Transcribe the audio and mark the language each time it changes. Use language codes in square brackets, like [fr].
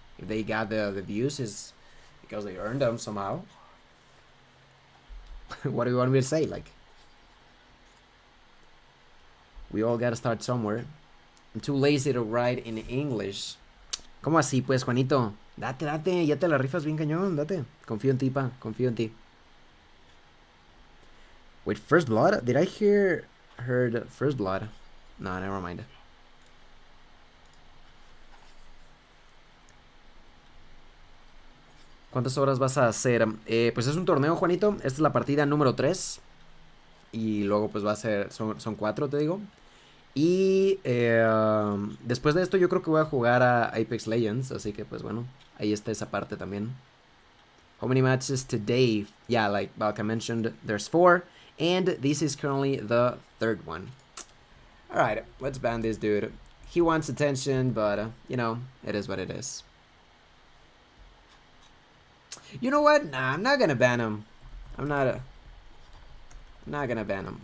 [en] If they got the views, is because they earned them somehow. What do you want me to say? Like, we all gotta start somewhere. I'm too lazy to write in English. [es] ¿Cómo así, pues, Juanito? Date, date, ya te la rifas bien cañón, date. Confío en ti, pa, confío en ti. Wait, First Blood? Did I heard First Blood? No, never mind. ¿Cuántas horas vas a hacer? Pues es un torneo, Juanito. Esta es la partida número 3. Y luego pues va a ser, son 4, te digo. Y después de esto yo creo que voy a jugar a Apex Legends. Así que pues bueno, ahí está esa parte también. [en] How many matches today? Yeah, like Balka mentioned, there's 4. And this is currently the 3rd one. Alright, let's ban this dude. He wants attention, but, you know, it is what it is. You know what? Nah, I'm not gonna ban him. I'm not gonna ban him.